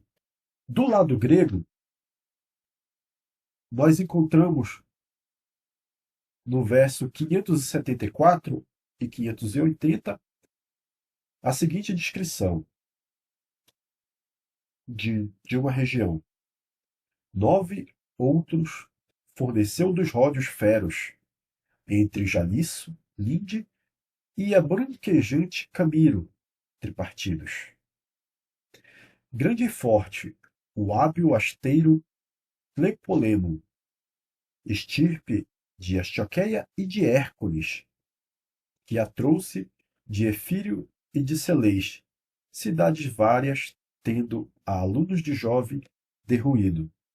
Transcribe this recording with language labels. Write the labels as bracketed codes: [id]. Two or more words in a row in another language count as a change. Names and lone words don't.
[pt] Do lado grego, nós encontramos no verso 574 e 580 a seguinte descrição de uma região. 9 outros forneceu dos ródios feros, entre Jaliço, Linde e a branquejante Camiro, tripartidos. Grande e forte, o hábil asteiro Tlepolemo, estirpe de Astioqueia e de Hércules, que a trouxe de Efírio e de Celês, cidades várias, tendo a alunos de Jove derruído.